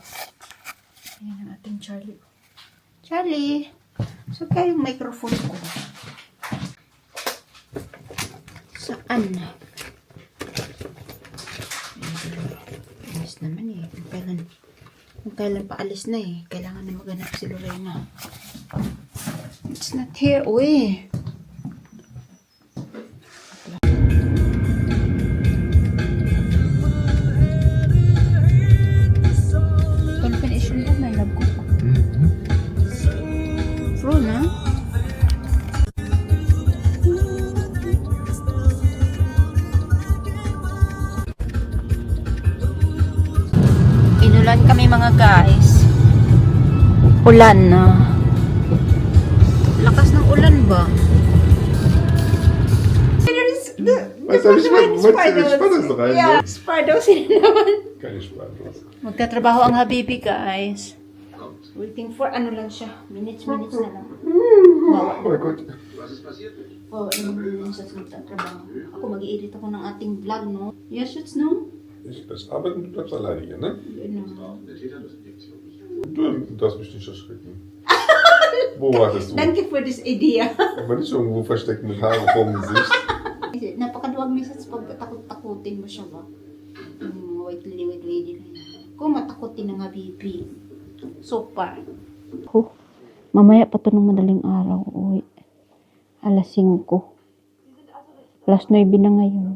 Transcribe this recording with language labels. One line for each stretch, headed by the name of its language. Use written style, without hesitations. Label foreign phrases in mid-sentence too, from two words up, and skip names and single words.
Filipino: Ayan ang ating Charlie. Charlie! So kaya yung microphone ko. Saan? Alis naman eh. Kung kailan pa alis na eh. Kailangan na maghanap si Lorena.
English: It's not here.
Filipino: Uy! Confirmation ba? May love ko pa. True na? Inulan kami mga guys. Ulan na. Lakas ng ulan ba?
German: Was soll ich machen? Spardos rein?
Filipino: Yeah, Spardos yun naman.
German: Keine Spardos.
Filipino: Magtatrabaho ang habibi guys.
English: Waiting for
Filipino: ano lang siya. Minutes na lang.
German: Oh mein Gott.
Filipino: Oh, ano sa magtatrabaho. Ako mag-i-edit ako ng ating vlog, no? Yes,
German: Schutz, no? Ich das arbeiten, du bleibst alleine hier, ne?
Filipino: Ano?
German: Du darfst mich nicht erschrecken. Wo wartest du?
English: Danke for this idea.
German: Aber nicht irgendwo versteckt mit Haare vorm Gesicht.
Filipino: Napakaduwag minsan sa pagtakutin mo siya ba? Yung white lady na yan. Kung matakutin ng habibi.
English: So far.
Filipino: Oh, mamaya pa to ng madaling araw. Uy. Alas 5. Alas 9 na ngayon.